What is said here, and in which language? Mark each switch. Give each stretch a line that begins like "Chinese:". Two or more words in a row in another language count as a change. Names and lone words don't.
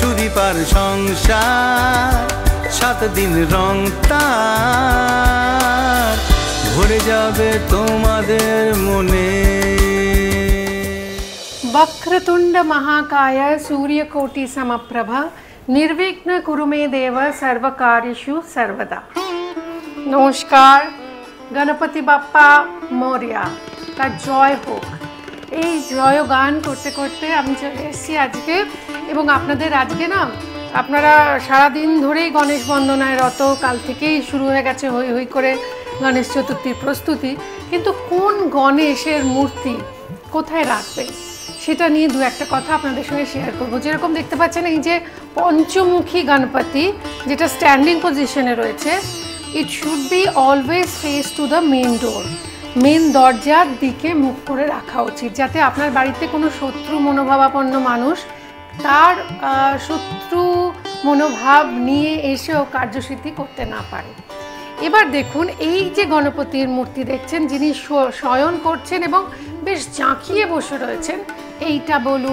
Bangla: সুদীপার সংসার 7 দিন রং তার ভরে যাবে তোমাদের মনে।
Sanskrit: वक्रतुंड महाकाय सूर्यकोटि समप्रभा निर्विघ्न कुरु मे देव सर्वकार्येषु सर्वदा।
Marathi: नमस्कार, गणपति बाप्पा मोरिया
Bangla: তার জয় হোক। এই জয় গান করতে করতে আমি চলে এসেছি আজকে, এবং আপনাদের আজকে না আপনারা সারাদিন ধরেই গণেশ বন্দনায় রত, কাল থেকেই শুরু হয়ে গেছে হই হই করে গণেশ চতুর্থীর প্রস্তুতি, কিন্তু কোন গণেশের মূর্তি কোথায় রাখবে সেটা নিয়ে দু একটা কথা আপনাদের সঙ্গে শেয়ার করবো। যেরকম দেখতে পাচ্ছেন এই যে পঞ্চমুখী গণপতি যেটা
English: standing position-e
Bangla: রয়েছে,
English: it should be always face to the main door,
Bangla: মেন দরজার দিকে মুখ করে রাখা উচিত, যাতে আপনার বাড়িতে কোনো শত্রু মনোভাবাপন্ন মানুষ তার শত্রু মনোভাব নিয়ে এসেও কার্যসিদ্ধি করতে না পারে। এবার দেখুন এই যে গণপতির মূর্তি দেখছেন, যিনি শয়ন করছেন এবং বেশ জাঁকিয়ে বসে রয়েছেন, এইটা বলুন